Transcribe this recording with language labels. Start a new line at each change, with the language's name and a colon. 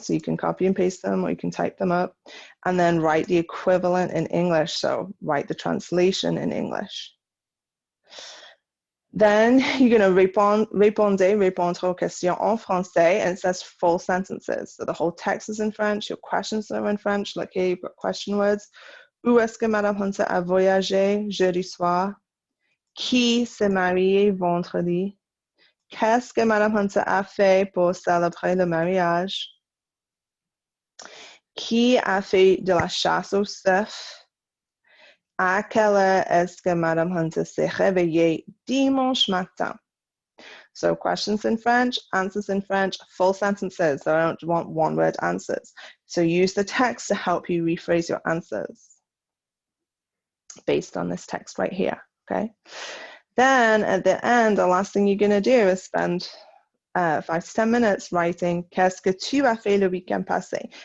English: So you can copy and paste them, or you can type them up, and then write the equivalent in English. So write the translation in English. Then you're going to
French: répondre aux questions en français,
English: and it says full sentences. So the whole text is in French, your questions are in French, like here you've got question words.
French: Où est-ce que Mme Hunter a voyagé jeudi soir? Qui s'est marié vendredi? Qu'est-ce que Mme Hunter a fait pour célébrer le mariage? Qui a fait de la chasse au cerf? À quelle heure est-ce que Mme Hunter s'est réveillée dimanche matin?
English: So questions in French, answers in French, full sentences. So I don't want one-word answers. So use the text to help you rephrase your answers based on this text right here, okay? Then at the end, the last thing you're going to do is spend 5 to 10 minutes writing
French: Qu'est-ce que tu as fait le week-end passé?